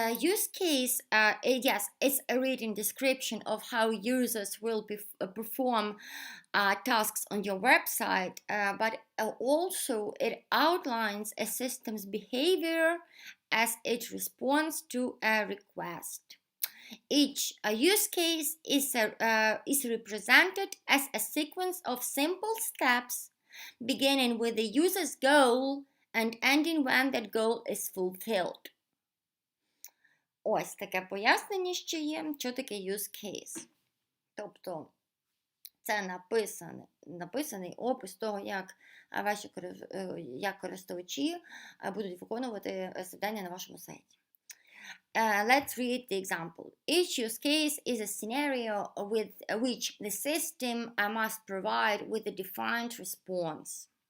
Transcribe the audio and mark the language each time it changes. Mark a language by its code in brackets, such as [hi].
[en] Use case, yes, it's a written description of how users will perform tasks on your website, but also it outlines a system's behavior as it responds to a request. Each use case is represented as a sequence of simple steps beginning with the user's goal and ending when that goal is fulfilled. [uk] Ось таке пояснення ще є, що таке use case. Тобто, це написаний опис того, як користувачі будуть виконувати завдання на вашому сайті. [en] Let's read the example. Each use case is a scenario with which the system must provide with a defined response.